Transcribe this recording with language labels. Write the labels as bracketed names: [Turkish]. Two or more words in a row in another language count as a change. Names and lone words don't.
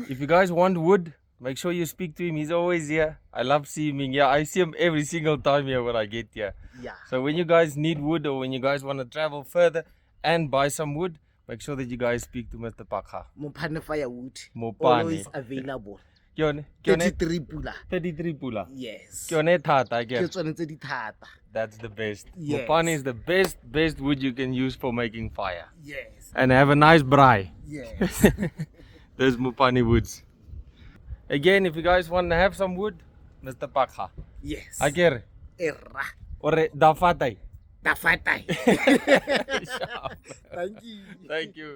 [English] If you guys want wood, make sure you speak to him. He's always here. I love seeing him here. I see him every single time here when I get here. Yeah. So when you guys need wood, or when you guys want to travel further and buy some wood, make sure that you guys speak to Mr. Pakha. Mopane firewood. Mopane. Always available. 33 pula. 33 pula. Yes. [Tswana] Ke yone thata ke. Ke tsone tse di thata. [English] That's the best. Yes. Mopane is the best wood you can use for making fire. Yes. And have a nice braai. Yes. Those Mopane woods. Again, if you guys want to have some wood, Mr. Pakha. Yes. [Tswana] Akere. Erra. Ore dafatai. Tafatai. [English] Thank you. Thank you.